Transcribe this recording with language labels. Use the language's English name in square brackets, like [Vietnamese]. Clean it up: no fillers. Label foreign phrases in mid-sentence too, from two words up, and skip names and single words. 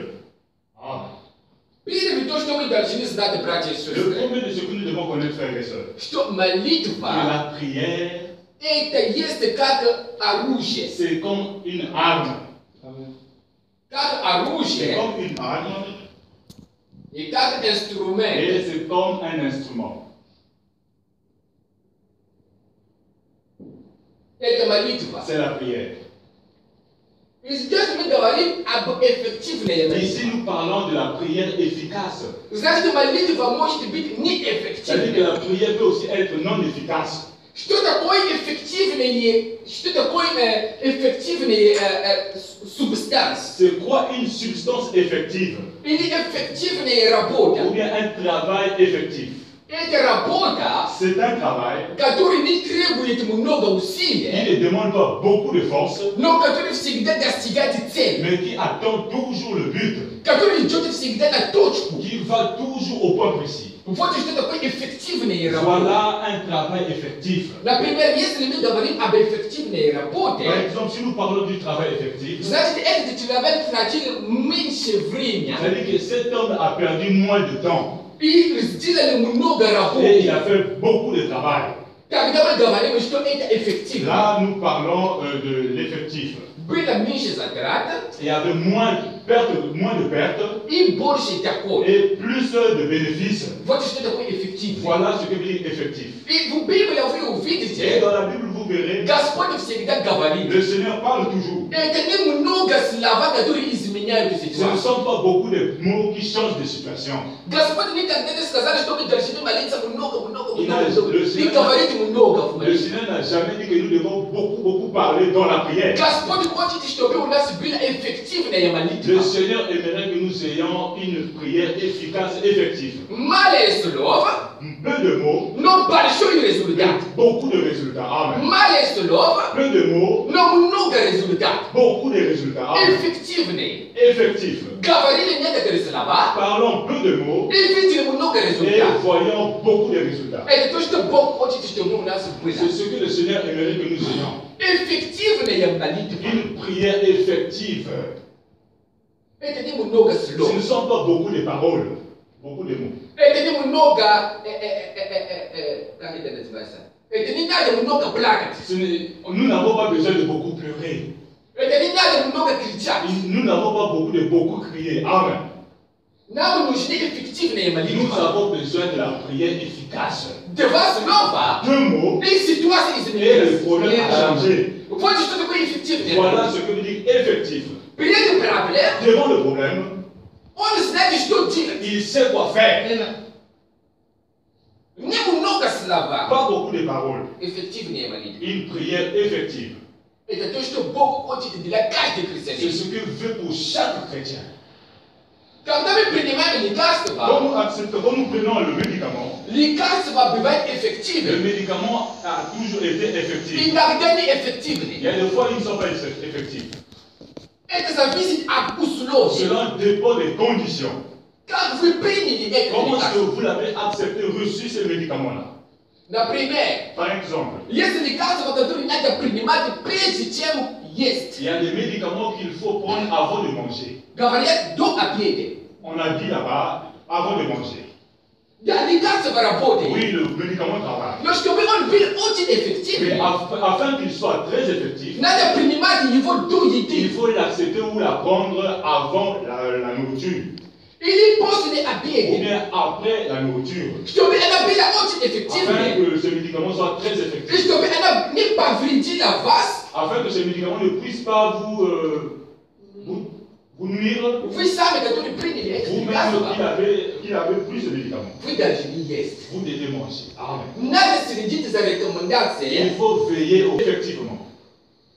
[French] Le premier de ce que nous devons connaître, frères et sœurs, la prière, c'est comme une arme. C'est comme une arme. Et c'est comme un instrument. [Russian] Это молитва. [French] c'est la prière. [Russian] И здесь мы говорим об эффективной молитве. [French] Ici, nous parlons de la prière efficace. [Russian] Значит, молитва может быть [French] C'est-à-dire que [Russian] неэффективной. [French] la prière peut aussi être non efficace. [Russian] Что такое эффективная субстанция? [French] C'est quoi une substance effective? [Russian] Или эффективная работа? [French] Ou bien un travail effectif? [Russian] Это работа, [French] C'est un travail [Russian] которая не требует много [French] qui [Russian] усилий, [French] ne demande pas beaucoup de force, [Russian] но которая всегда достигает цели, [French] mais qui attend toujours le but, [Russian] которая идет всегда на точку. [French] qui va toujours au point précis. [Russian] Вот что такое эффективная работа. [French] Voilà un travail effectif. [Russian] Например, если мы говорим об эффективной работе, [French] Par exemple, si nous parlons du travail effectif, [Russian] значит, этот человек тратил меньше времени [French] c'est-à-dire que cet homme a perdu moins de temps [Russian] и сделали много [French] et il [Russian] работы. [French] a fait beaucoup de travail. [Russian] Когда мы говорим, что это эффективно, [French] Là, nous parlons de l'effectif. [Russian] было меньше затрат [French] Il y avait moins de pertes [Russian] и больше дохода. [French] et plus de bénéfices. [Russian] Вот что такое эффективно. [French] Voilà ce que veut dire effectif. [Russian] И в Библии вы [French] Et [Russian] увидите, [French] dans la Bible, vous verrez, [Russian] Господь всегда говорит, [French] le Seigneur parle toujours. [Russian] это немного слова, которые изменяют [French] Ce ne [Russian] ситуацию. [French] sont pas beaucoup de mots qui changent de situation. [Russian] Господь никогда не сказал, что мы должны молиться много. [French] Le [Russian] И говорить много в [French] Le [Russian] молитве. [French] Seigneur n'a jamais dit que nous devons beaucoup parler dans la prière. [Russian] Господь хочет, чтобы у нас была эффективная [French] Le [Russian] молитва. [French] Seigneur aimerait que nous ayons une prière efficace, effective. [Russian] Малое слово, [French] Peu de mots, [Russian] но большой результат. [French] mais beaucoup de résultats. Amen. [Russian] Малое слово, [French] Peu de mots, [Russian] но много результат. [French] beaucoup de résultats. Amen. [Russian] Эффективный. [French] Effectif. [Russian] Говорили некоторые слова [French] Parlons peu de mots [Russian] и видели много [French] et [Russian] результатов. [French] voyons beaucoup de résultats. [Russian] Это то, что Бог хочет, чтобы у нас было. [French] C'est ce que le Seigneur aimerait que nous ayons. [Russian] Эффективная молитва. [French] Une prière effective. [Russian] Это немного [French] Ce [Russian] слов. [French] ne sont pas beaucoup de paroles, beaucoup de mots. [Russian] Это немного... Как это называется? Это не надо много плакать. [French] Nous n'avons pas besoin de beaucoup pleurer. [Russian] Это не надо много кричать. [French] Nous n'avons pas beaucoup crier. Amen. [Russian] Нам нужны эффективные [French] Nous [Russian] молитвы. [French] avons besoin de la prière efficace. [Russian] Два слова, [French] Deux mots [Russian] и ситуация [French] et le problème [Russian] изменилась. [French] a changé. [Russian] Вот что такое эффективная [French] Voilà [Russian] молитва. [French] ce que veut dire effectif. [Russian] Перед проблем [French] Devant le problème, [Russian] он знает, что делать. [French] il sait quoi faire. [Russian] Немного слова. [French] Pas beaucoup de paroles. [Russian] Эффективная молитва. [French] Une prière effective. [Russian] Это то, что Бог хочет для каждого [French] C'est [Russian] христианина. [French] ce que veut pour chaque chrétien. [Russian] Когда мы принимаем лекарства, [French] Quand nous prenons le médicament, [Russian] лекарства бывают [French] le [Russian] эффективны. [French] médicament a toujours été effectif. [Russian] Иногда [French] Il y [Russian] неэффективны. [French] a des fois, ils ne sont pas effectifs. [Russian] Это зависит от условий. [French] Cela dépend des conditions. [Russian] Как вы приняли это [French] Comment est-ce que [Russian] лекарство? [French] vous l'avez accepté, reçu ce médicament-là? [Russian] Например, [French] Par exemple, [Russian] есть лекарства, которые надо принимать прежде, чем есть. [French] il y a des médicaments qu'il faut prendre avant de manger. [Russian] Говорят, до обеда. [French] On a dit là-bas, avant de manger. [Russian] Да, лекарство работает. [French] Oui, le médicament travaille. [Russian] Но чтобы он был очень [French] Mais [Russian] эффективным, [French] afin qu'il soit très effectif, [Russian] надо принимать его до [French] il [Russian] еды [French] faut l'accepter ou la prendre avant la nourriture. [Russian] или после [French] Ou [Russian] обеда. [French] bien après la nourriture. [Russian] Чтобы она была очень [French] Afin [Russian] эффективной. [French] que ce médicament soit très [Russian] И [French] effectif. [Russian] чтобы она не повредила вас, [French] Afin que ce médicament ne puisse pas vous nuire. [Russian] вы сами, которые приняли это [French] Vous-même [Russian] лекарство, [French] qui avez pris ce médicament. [Russian] вы должны есть. [French] Vous devez manger. Amen. [Russian] Надо следить за [French] Il [Russian] рекомендациями. [French] faut veiller effectivement. De [Russian] И